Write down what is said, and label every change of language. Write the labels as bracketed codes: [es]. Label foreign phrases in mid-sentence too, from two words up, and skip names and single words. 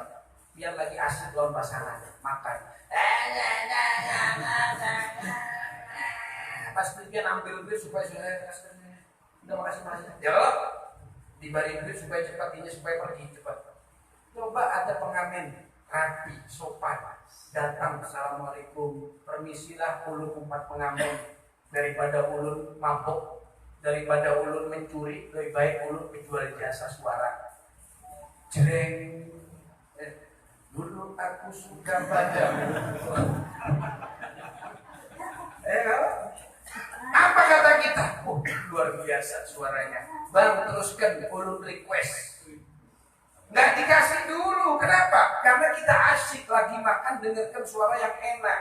[id] Biar lagi asik lawan pasangan makan. Pas dia ambil duit supaya udah makasih. Ya loh, diberi duit supaya cepat, ini supaya pergi cepat. Coba ada pengamen rapi, sopan, datang, assalamualaikum, permisilah ulun 4 pengamen, daripada ulun mabuk, daripada ulun mencuri, lebih baik ulun menjual jasa suara. Jreng, dulu aku suka padamu. Apa kata kita? Oh, luar biasa suaranya. Bang, teruskan, ulun request. Nggak dikasih dulu, kenapa? Karena kita asyik lagi makan dengarkan suara yang enak.